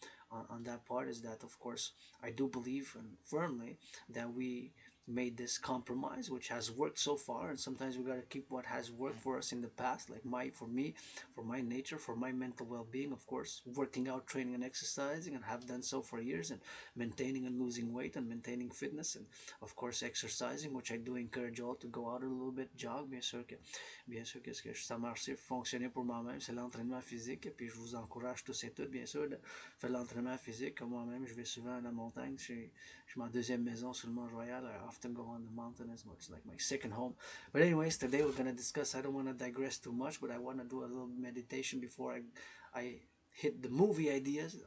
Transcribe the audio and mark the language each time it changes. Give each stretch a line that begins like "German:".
English: On that part is that, of course, I do believe and firmly that we made this compromise which has worked so far, and sometimes we got to keep what has worked for us in the past, like for me, for my nature, for my mental well-being, of course, working out, training, and exercising, and have done so for years, and maintaining and losing weight and maintaining fitness, and of course exercising, which I do encourage all to go out a little bit, jog.
French: Bien sûr que ce que ça marchait, fonctionnait pour moi-même, c'est l'entraînement physique, puis je vous encourage tous et toutes, bien sûr, de faire l'entraînement physique. Comme moi-même, je vais souvent à la montagne, je suis ma deuxième maison sur le Mont-Royal.
English: I often go on the mountain as much, like my second home. But anyways, today we're gonna discuss. I don't want to digress too much, but I want to do a little meditation before I hit the movie ideas.